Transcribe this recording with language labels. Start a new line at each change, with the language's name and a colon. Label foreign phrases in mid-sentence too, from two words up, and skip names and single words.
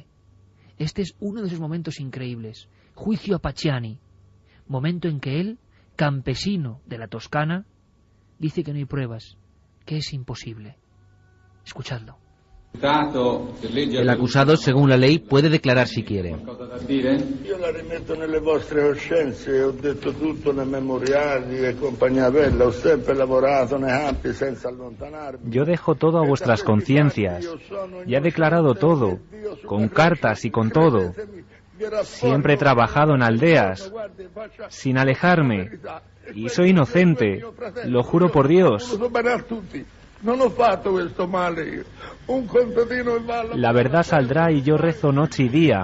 Spanish: Este es uno de esos momentos increíbles. Juicio a Pacciani. Momento en que él, campesino de la Toscana, dice que no hay pruebas, que es imposible. Escuchadlo. El acusado, según la ley, puede declarar si quiere.
Italian: Io la rimetto nelle vostre coscienze, ho detto tutto nei memoriali e compagnia bella, ho sempre lavorato nei campi senza allontanarmi.
Spanish: Yo dejo todo a vuestras conciencias. Ya he declarado todo, con cartas y con todo. Siempre he trabajado en aldeas, sin alejarme, y soy inocente, lo juro por Dios. La verdad saldrá y yo rezo noche y día.